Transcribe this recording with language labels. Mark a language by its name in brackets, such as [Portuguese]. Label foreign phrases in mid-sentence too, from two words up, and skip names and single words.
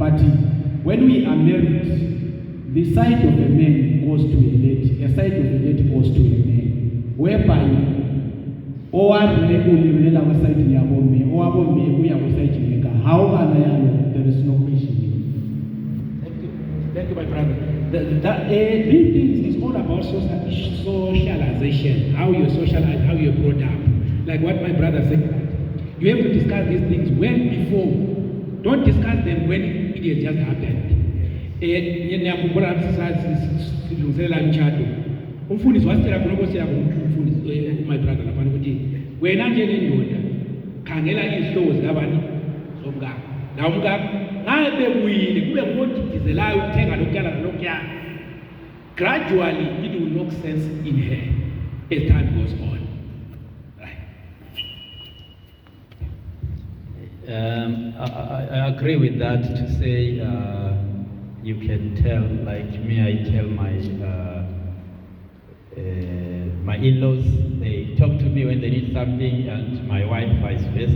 [English] But when we are married, the side of a man goes to a lady, a side of a lady goes to a man, whereby there is no question. Thank you, my brother. These things is all about socialization, how you're socialized, how you're brought up. Like what my brother said, you have to discuss these things well before don't discuss them when it has just happened. [North Ndebele] Ngiyakhumbula silungiselela umshado. Umfundisi wasitshela khona Nkosi yakho umfundisi [English] my brother [North Ndebele] lapha ukuthi wena njengendoda khangela izihlobo zikabani zomkakho. La umkakho ngabe kuyile kube ngodidizelayo ukuthenga lokuyana nalokuyana. [English] Gradually it will make sense in her as time goes on. Right. I agree with that to say you can tell, like me, I tell my in-laws, they talk to me when they need something, and my wife vice versa.